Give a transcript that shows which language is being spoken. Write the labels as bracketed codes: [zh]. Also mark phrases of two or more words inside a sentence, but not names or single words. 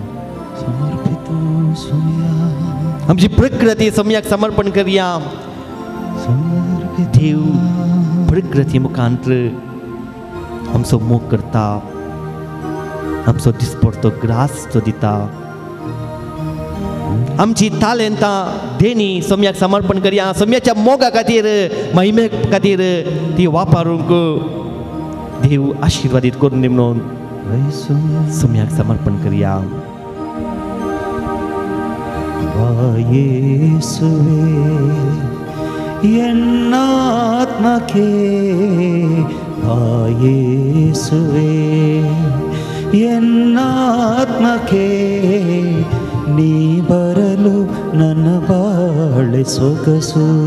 [kok] आमची प्रकृती सोम्याक समर्पण करया देव प्रकृती मुखांतर आमचो मोग करता आमचो दिसपडतो ग्रास तो दिता आमची तालेंतां देणी सोम्याक समर्पण करया सोम्याच्या मोगा खातीर महिमे खातीर ती वापरूंक देव आशिर्वादीत करून दी म्हणून सोम्याक समर्पण करया [kn] ಎನ್ನಾತ್ಮಕ್ಕೆ ಯೇಸುವೆ ಎನ್ನಾತ್ಮಕ್ಕೆ ನೀ ಬರಲು ನನ್ನ ಬಾಳೆ ಸೊಗಸು